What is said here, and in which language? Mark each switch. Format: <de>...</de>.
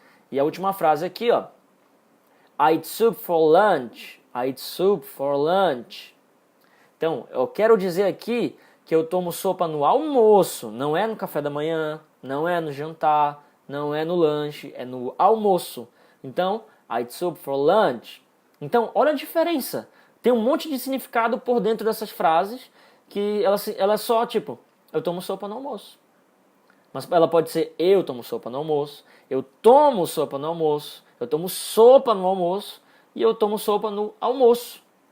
<pt>E a última frase aqui, ó.</pt> <en>I eat soup for lunch. I eat soup for lunch.</en> <pt>Então, eu quero dizer aqui que eu tomo sopa no almoço. Não é no café da manhã, não é no jantar, não é no lanche, é no almoço. Então,</pt> <en>I eat soup for lunch.</en> <pt>Então, olha a diferença. Tem um monte de significado por dentro dessas frases que ela é só tipo, eu tomo sopa no almoço. Mas ela pode ser eu tomo sopa no almoço, eu tomo sopa no almoço, eu tomo sopa no almoço e eu tomo sopa no almoço.</pt>